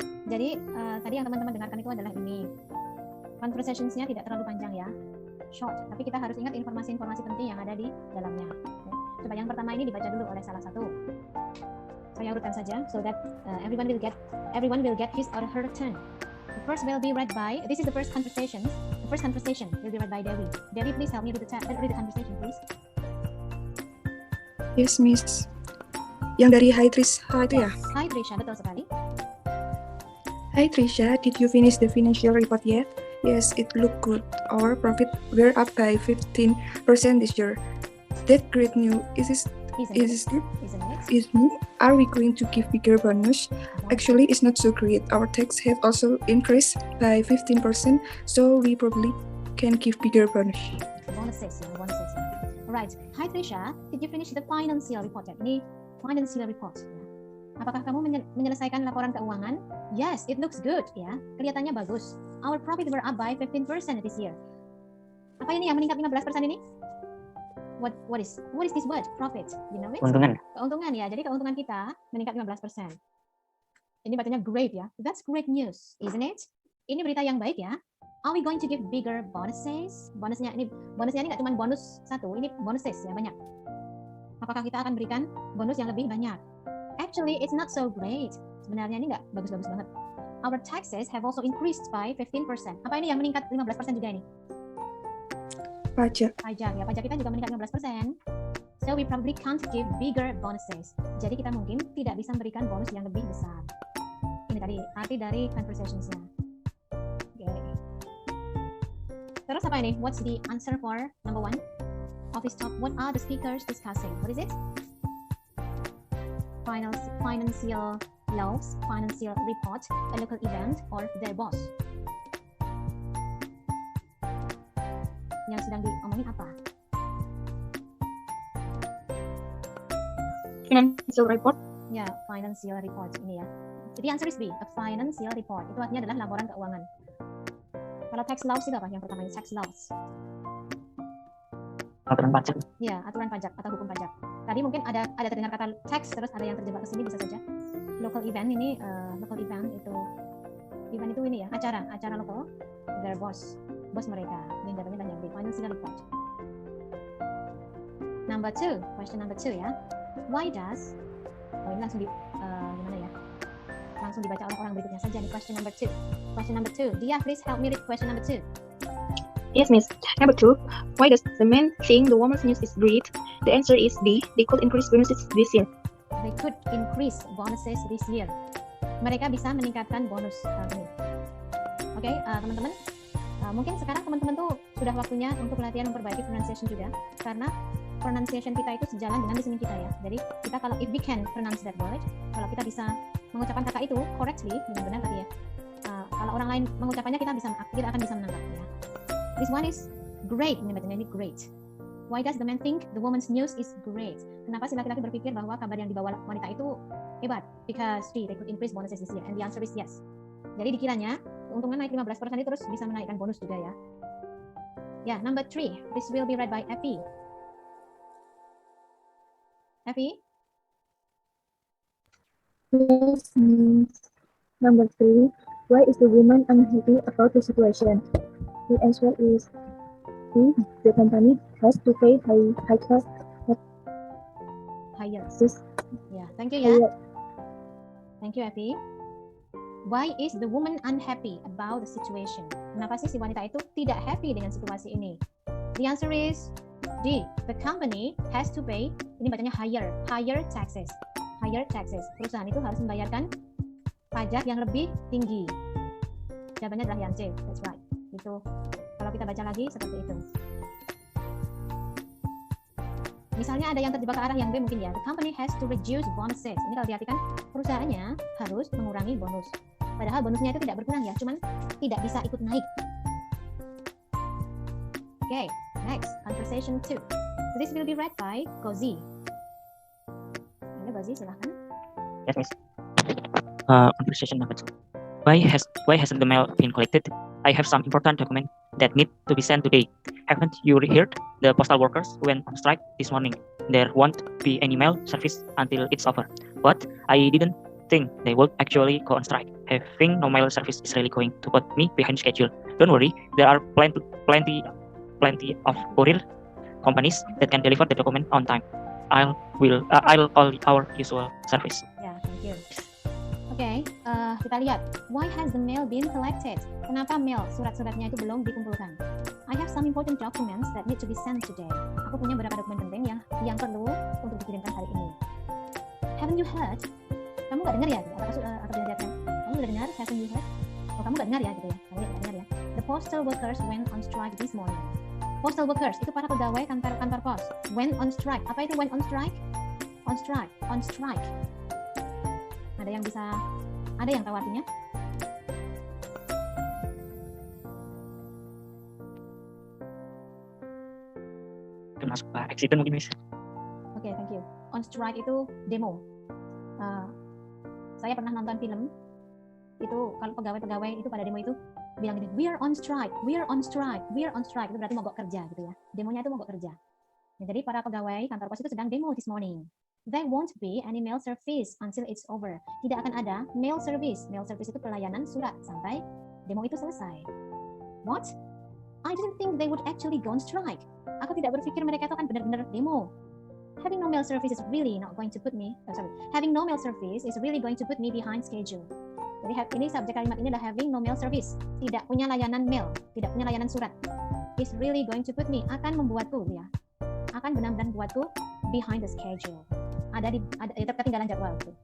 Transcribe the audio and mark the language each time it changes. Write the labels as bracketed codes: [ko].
[id] Jadi tadi yang teman-teman dengarkan itu adalah ini. Conversationsnya tidak terlalu panjang ya, [en] short. [id] Tapi kita harus ingat informasi-informasi penting yang ada di dalamnya. Oke. Coba yang pertama ini dibaca dulu oleh salah satu. Saya urutkan saja, [en] so that everyone will get his or her turn. The first will be read by. This is the first conversation. The first conversation will be read by Dewi. Dewi, please help me read the conversation, please. Yes, Miss. [id] Yang dari Hi Trisha itu ya? Hi Trisha, betul sekali. [en] Hi Trisha, did you finish the financial report yet? Yes, it looked good. Our profit were up by 15% this year. That great news. Is Isn't it good? it? Are we going to give bigger bonus? Actually, it's not so great. Our tax have also increased by 15%, so we probably can give bigger bonus. Bonuses ya. Alright. Hi Trisha, did you finish the financial report yet? [id] Ini financial report ya. Apakah kamu menyelesaikan laporan keuangan? [en] Yes, it looks good ya. [id] Kelihatannya bagus. [en] Our profit were up by 15% this year. [id] Apa ini yang meningkat 15% ini? [en] What is this word? Profit. You know it? [id] Keuntungan. Keuntungan ya. Jadi keuntungan kita meningkat 15%. Ini bacanya [en] great [id] ya. [en] That's great news, isn't it? [id] Ini berita yang baik ya. [en] Are we going to give bigger bonuses? [id] Bonusnya ini nggak cuma bonus satu, ini bonuses ya, banyak. Apakah kita akan berikan bonus yang lebih banyak? [en] Actually, it's not so great. [id] Sebenarnya ini nggak bagus-bagus banget. [en] Our taxes have also increased by 15%. [id] Apa ini yang meningkat 15% juga ini? Pajak. Pajak ya, pajak kita juga meningkat 15%. [en] So we probably can't give bigger bonuses. [id] Jadi kita mungkin tidak bisa memberikan bonus yang lebih besar. [en] Ini tadi arti dari conversationsnya. [id] Oke. Terus apa ini? [en] What's the answer for number 1? Office talk. What are the speakers discussing? What is it? Financial laws, financial report, a local event, or their boss. [id] Yang sedang diomongin apa? [en] Financial report. [id] Ya, financial report ini ya. Jadi [en] answer is B, a financial report. [id] Itu artinya adalah laporan keuangan. Kalau tax laws itu apa? Yang pertama ini tax laws. Aturan pajak. Ya, aturan pajak atau hukum pajak. Tadi mungkin ada terdengar kata tax, terus ada yang terjebak ke sini bisa saja. Local event ini, local event itu ini ya, acara lokal. Their boss mereka. Ini datanya banyak di financial report. [en] Number 2, question number 2 ya. Why does? [id] Ini langsung gimana ya? Langsung dibaca oleh orang berikutnya saja nih, [en] question number 2. Question number 2. Dia, please help me read question number 2. Yes, Miss. Number 2. Why does the man think the woman's news is great? The answer is B. They could increase bonuses this year. They could increase bonuses this year. [id] Mereka bisa meningkatkan bonus tahun ini. Oke, teman-teman. Mungkin sekarang teman-teman tuh sudah waktunya untuk latihan memperbaiki pronunciation juga, karena pronunciation kita itu sejalan dengan listening kita ya. Jadi kita kalau [en] if we can pronounce that word, [id] kalau kita bisa mengucapkan kata itu correctly dengan benar tadi ya. Kalau orang lain mengucapkannya kita akan bisa menangkapnya. [en] This one is great. [id] Ini bacanya ini great. [en] Why does the man think the woman's news is great? [id] Kenapa si laki-laki berpikir bahwa kabar yang dibawa wanita itu hebat? [en] Because they could increase bonuses this year. And the answer is yes. [id] Jadi dikiranya keuntungan naik 15% itu terus bisa menaikkan bonus juga ya. [en] Ya, number 3. This will be read by Effie. Effie? Yes, Miss. Number 3. Why is the woman unhappy about the situation? The answer is unhappy. The company has to pay higher Higher. taxes. Ya, thank you ya. Higher. Thank you, Evi. Why is the woman unhappy about the situation? [id] Kenapa sih si wanita itu tidak happy dengan situasi ini? [en] The answer is D. The company has to pay, [id] ini bacanya [en] higher taxes. Higher taxes. [id] Perusahaan itu harus membayarkan pajak yang lebih tinggi. Jawabannya adalah yang C. [en] That's right. [id] Itu kalau kita baca lagi seperti itu. Misalnya ada yang terjebak ke arah yang B mungkin ya. [en] The company has to reduce bonuses. [id] Ini kalau diartikan perusahaannya harus mengurangi bonus. Padahal bonusnya itu tidak berkurang ya, cuman tidak bisa ikut naik. [en] Okay, next, conversation 2. This will be read by Gozi. Ayo Gozi, silahkan. Yes, Miss. Conversation number 2. Why hasn't the mail been collected? I have some important document that need to be sent today. Haven't you heard? The postal workers went on strike this morning. There won't be any mail service until it's over. But I didn't think they would actually go on strike. Having no mail service is really going to put me behind schedule. Don't worry, there are plenty of courier companies that can deliver the document on time. I'll call our usual service. [id] Ya, thank you. Oke, kita lihat. [en] Why has the mail been collected? [id] Kenapa mail, surat-suratnya itu belum dikumpulkan? [en] I have some important documents that need to be sent today. [id] Aku punya beberapa dokumen penting yang perlu untuk dikirimkan hari ini. [en] Haven't you heard? [id] Kamu nggak dengar ya? Atau dilihatkan? Kamu udah dengar? Haven't you heard? Oh, kamu nggak dengar ya? Gitu ya? Kamu nggak dengar ya? [en] The postal workers went on strike this morning. Postal workers [id] itu para pegawai kantor pos. [en] Went on strike. [id] Apa itu [en] went on strike? On strike. [id] Ada yang tahu artinya? Termasuk accident mungkin, Miss. Oke, thank you. [en] On strike [id] itu demo. Saya pernah nonton film. Itu kalau pegawai-pegawai itu pada demo itu bilang gini, [en] we are on strike. [id] Itu berarti mogok kerja gitu ya. Demonya itu mogok kerja. Nah, jadi para pegawai kantor pos itu sedang demo [en] this morning. There won't be any mail service until it's over. [id] Tidak akan ada mail service. Mail service itu pelayanan surat sampai demo itu selesai. [en] What? I didn't think they would actually go on strike. [id] Aku tidak berpikir mereka itu akan benar-benar demo. [en] Having no mail service is really not going to put me. Having no mail service is really going to put me behind schedule. [id] Jadi ini subjek kalimat ini adalah having no mail service. Tidak punya layanan mail, tidak punya layanan surat. [en] Is really going to put me, [id] akan membuatku ya. Akan benar-benar membuatku behind the schedule. Ada ketinggalan jadwal.